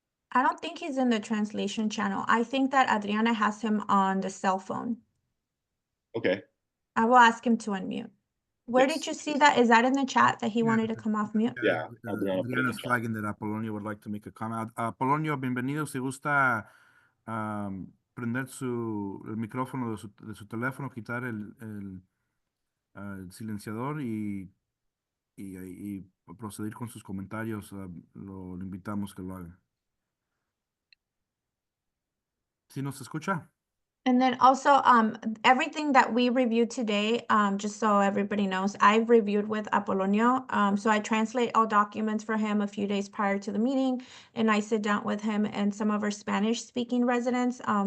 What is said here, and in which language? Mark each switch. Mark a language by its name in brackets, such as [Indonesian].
[English] I don't think he's in the translation channel. I think that Adriana has him on the cell phone. Okay. I will ask him to unmute. Where Yes. did you see that? Is that in the chat that he wanted to come off mute? Yeah, Adriana put it in Adriana's chat. flagging that Apolonio would like to make a comment. [Spanish] Apolonio, bienvenido. Si gusta prender el micrófono de su teléfono, quitar al silenciador y proceder con sus comentarios, lo invitamos que lo haga. ¿Sí nos escucha? [English] And then also, everything that we reviewed today, just so everybody knows, I've reviewed with Apolonio. So I translate all documents for him a few days prior to the meeting, and I sit down with him and some of our Spanish-speaking residents.